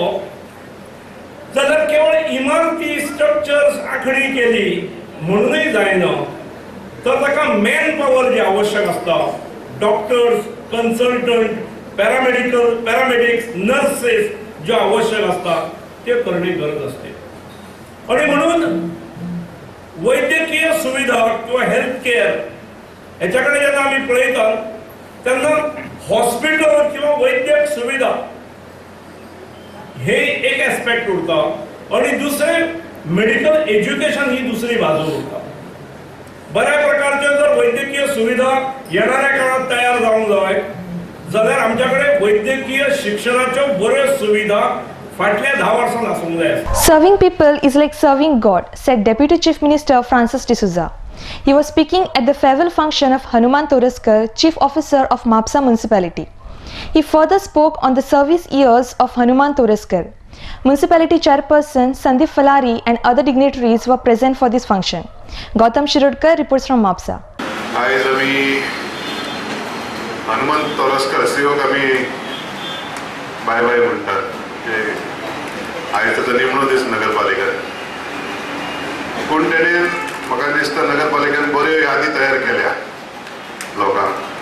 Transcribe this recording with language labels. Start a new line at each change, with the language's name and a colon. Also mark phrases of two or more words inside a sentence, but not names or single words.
Konkani: जाल्यार केवळ इमारती, स्ट्रक्चर्स आखणी केली म्हणूनय जायना, तर ताका
English: man power
Konkani: जी आवश्यक आसता, डॉक्टर्स, कन्सल्टंट, पॅरामेडिक्स, नर्सेस ज्यो आवश्यक असता ते करणे गरज असते. आणि म्हणून वैद्यकीय सुविधा सुविधा किंवा
English: health care
Konkani: ह्याच्याकडे जेन्ना आमी पळयतात तेन्ना हॉस्पिटल किंवा वैद्यक सुविधा हे एक एस्पेक्ट उरता आणि दुसरें
English: medical education
Konkani: ही दुसरी बाजू उरता. बऱ्या प्रकारच्यो जर वैद्यकीय सुविधा येणाऱ्या काळात तयार जावंक जाय जाल्यार आमच्याकडे वैद्यकीय शिक्षणाच्यो बऱ्यो सुविधा फाटल्या 10 वर्सांत आसूंक जाय.
English: Serving people is like serving God, said Deputy Chief Minister Francis D'Souza. He was speaking at the farewell function of Hanuman Toraskar, Chief Officer of Mapsa Municipality. He further spoke on the service years of Hanuman Toraskar. Municipality Chairperson Sandeep Falari and other dignitaries were present for this function. Gautam Shirodkar reports from Mapsa.
Konkani: आयज आमी हनुमंत तोरस्कर सीओक आमी
English: bye bye
Konkani: म्हणटात. आयज ताचो निमणो दीस नगरपालिकेंत, पूण तेणें म्हाका दिसता नगरपालिकेन बऱ्यो यादी तयार केल्या लोकांक.